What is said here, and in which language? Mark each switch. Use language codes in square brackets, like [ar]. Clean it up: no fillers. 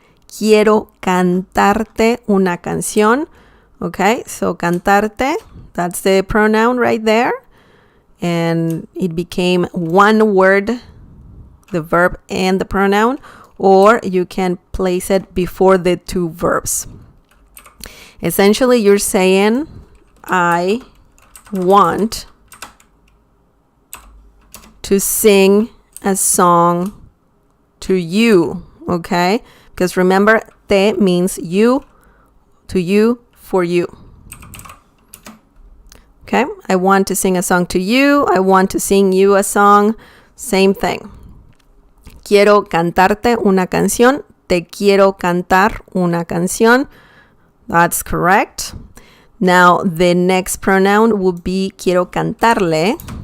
[es] Quiero cantarte una canción. [en] Okay, so cantarte, that's the pronoun right there. And it became one word, the verb and the pronoun, or you can place it before the two verbs. Essentially, you're saying, I want to sing a song to you, okay? Because remember, te means you, to you, for you. Okay, I want to sing a song to you. I want to sing you a song. Same thing. [es] Quiero cantarte una canción. Te quiero cantar una canción. [en] That's correct. Now, the next pronoun would be [es] quiero cantarle.